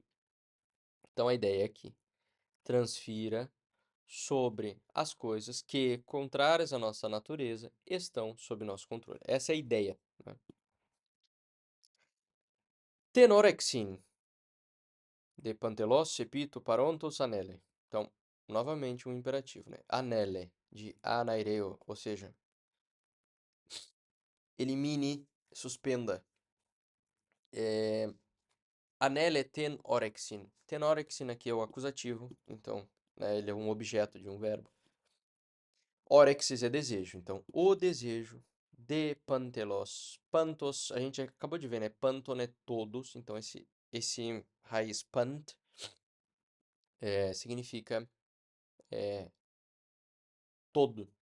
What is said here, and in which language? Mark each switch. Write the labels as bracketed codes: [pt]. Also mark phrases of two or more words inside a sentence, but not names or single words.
[pt] Então, a ideia é que transfira sobre as coisas que, contrárias à nossa natureza, estão sob nosso controle. Essa é a ideia, né? [el] τὴν ὄρεξιν δὲ παντελῶς ἐπὶ τοῦ παρόντος ἄνελε. [pt] Então, novamente um imperativo, né? Anele, de anaireo, ou seja, elimine, suspenda. [el] ἄνελε τὴν ὄρεξιν. τὴν ὄρεξιν [pt] aqui é o acusativo, então, né, ele é um objeto de um verbo. Orexis é desejo, então, o desejo de pantelos. Pantos, a gente acabou de ver, né? Panton é todos, então esse raiz pant significa todo, tudo, né?